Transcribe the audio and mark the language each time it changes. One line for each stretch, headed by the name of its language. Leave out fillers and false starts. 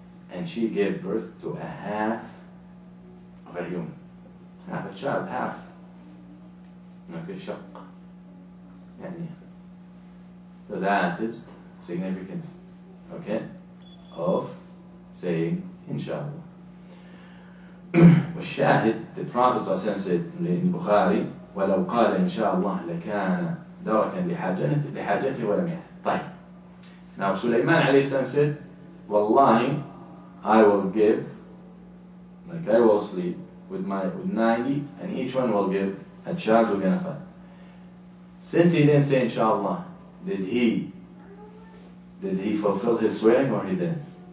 English: And she gave birth to a half of a human. Half a child, half. Okay, shaq. So that is significance, okay, of saying inshallah.
Arabic: والشاهد,
English: the Prophet said in Bukhari,
Arabic: ولو قال إن شاء الله لكان دركا لحاجته ولم يحل. طيب.
English: Now Sulaiman alayhi salam said, Wallahi, I will give, like I will sleep with 90, and each one will give a child who's gonna fight. Since he didn't say inshallah, did he fulfill his swearing or he didn't?